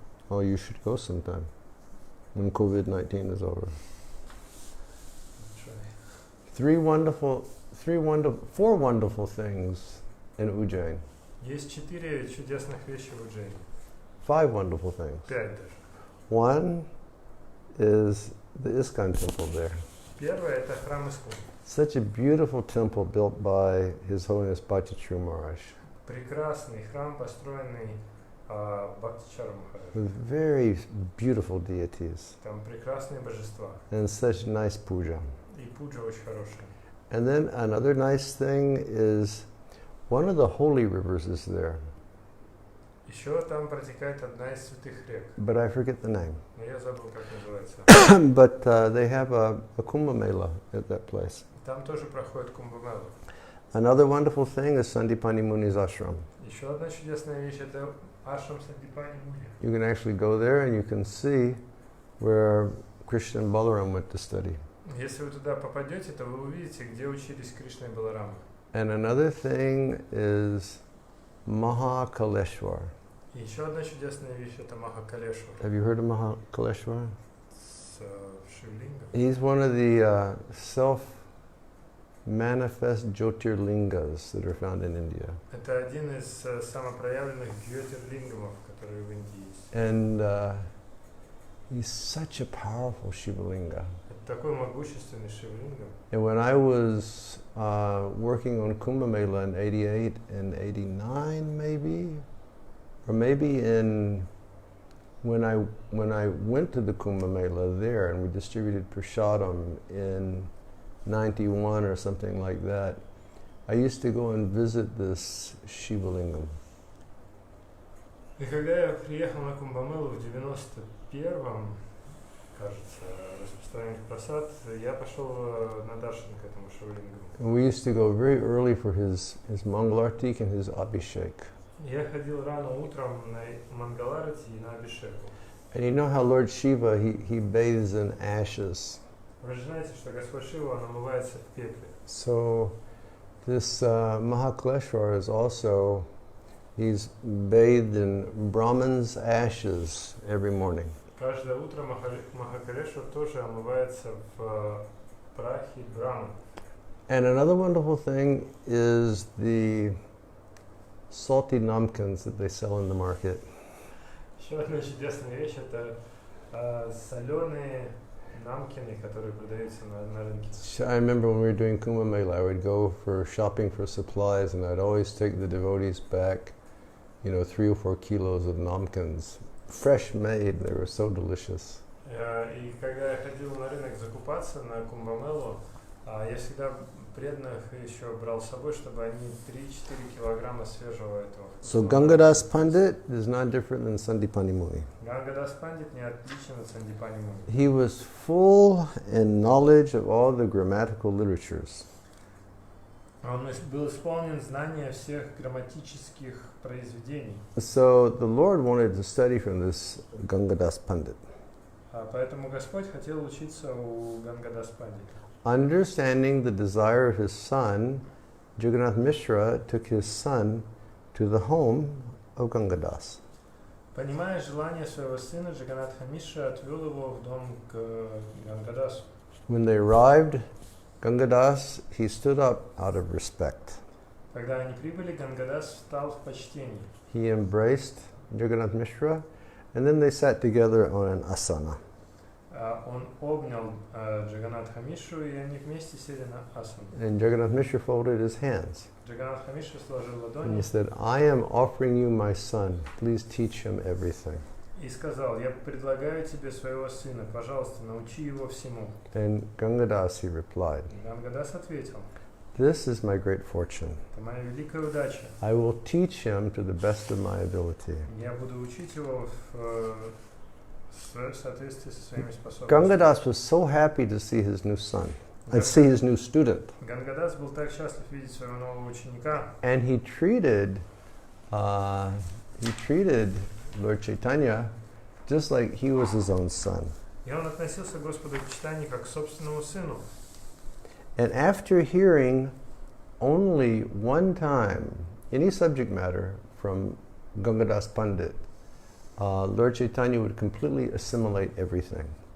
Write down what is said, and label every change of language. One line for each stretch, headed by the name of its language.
English: Oh, you should go sometime when COVID-19 is over. Four wonderful things in Ujjain.
Russian: Есть 4 чудесных вещи в Уджайне.
English: 5 wonderful things.
Russian: 5 даже.
English: One is the ISKCON temple there.
Russian: Первое это храм Искон.
English: Such a beautiful temple built by His Holiness Bhaktachari Maharaj.
Russian: Прекрасный храм, построенный Бхактичара Махараджа.
English: With very beautiful deities.
Russian: Там прекрасные божества.
English: And such nice puja.
Russian: И пуджа очень хорошая.
English: And then another nice thing is one of the holy rivers is there.
Russian: Еще там протекает одна из святых рек.
English: But I forget the name.
Russian: Но я забыл, как называется.
English: But they have a Kumbh Mela at that place.
Russian: Там тоже проходит Кумбамела.
English: Another wonderful thing is Sandipani Muni's ashram.
Russian: Еще одна чудесная вещь это ашрам Сандипани Муни.
English: You can actually go there and you can see where Krishna and Balaram went to study.
Russian: Если вы туда попадете, то вы увидите, где учились Кришна и Баларама.
English: And another thing is Mahakaleshwar.
Russian: И еще одна чудесная вещь это Махакалешвар.
English: Have you heard of Mahakaleshwar?
Russian: С Шивлингом.
English: He's one of the self-manifest Jyotirlingas that are found in India.
Russian: Это один из самопроявленных джьотирлингамов, которые в Индии есть.
English: And he's such a powerful Shivalinga.
Russian: Это такой могущественный Шивлингам.
English: And when I was working on Kumbh Mela in 88 and 89 maybe, or maybe when I went to the Kumbh Mela there and we distributed prasadam in 91 or something like that, I used to go and visit this Shivalingam.
Russian: И когда я приехал на Кумбамелу в 91-м, кажется, распространение просад, я пошел на даршан к этому Шивалингаму.
English: And we used to go very early for his Mangalartik and his Abhishek.
Russian: Я ходил рано утром на Мангаларати и на Абишеку.
English: And you know how Lord Shiva, he bathes in ashes.
Russian: Вы же знаете, что Господь Шива, он омывается в пепле.
English: So this Mahakaleshwar is also, he's bathed in Brahman's ashes every morning.
Russian: Каждое утро Махакалешвар тоже омывается в прахе Брахмы.
English: And another wonderful thing is the salty namkins that they sell in the market.
Russian: Еще одна чудесная вещь это соленые намкины, которые продаются на рынке.
English: I remember when we were doing Kumbh Mela, I would go for shopping for supplies and I'd always take the devotees back, 3 or 4 kilos of namkins. Fresh made, they were so delicious.
Russian: И когда я ходил на рынок закупаться на Кумбамелу, я всегда преданных еще брал с собой, чтобы они 3-4 килограмма свежего этого.
English: So Gangadas Pandit is not different than Sandipani Muni.
Russian: Гангадас Пандит не отличен от Сандипани Муни.
English: He was full in knowledge of all the grammatical literatures.
Russian: Он был исполнен знания всех грамматических произведений.
English: So the Lord wanted to study from this Gangadas Pandit.
Russian: Поэтому Господь хотел учиться у Гангадас Пандита.
English: Understanding the desire of his son, Jagannath Mishra took his son to the home of Gangadas.
Russian: Понимая желание своего сына, Джаганатха Мишра отвел его в дом к Гангадасу.
English: When they arrived, Gangadas, he stood up out of respect.
Russian: Когда они прибыли, Гангадас встал в почтении.
English: He embraced Jagannath Mishra, and then they sat together on an asana.
Russian: Он обнял Джаганатха Мишру, и они вместе сели на асану.
English: And Jagannath Mishra folded his hands.
Russian: Джаганатха Мишра сложил
English: And
Russian: ладони
English: he said, I am offering you my son. Please teach him everything.
Russian: и сказал: «Я предлагаю тебе своего сына, пожалуйста, научи его всему».
English: And Gangadas, he replied,
Russian: Гангадас ответил:
English: this is my great fortune.
Russian: «Это моя великая удача.
English: I will teach him to the best of my ability.
Russian: Я буду учить его в соответствии со своими способностями».
English: Gangadas was so happy to see his new son, and see his new student.
Russian: Гангадас был так счастлив видеть своего нового ученика.
English: And he treated Lord Chaitanya just like he was his own son.
Russian: И он относился к Господу Чайтанье как к собственному сыну.
English: And after hearing only one time any subject matter from Gangadas Pandit, Lord Chaitanya would completely assimilate everything.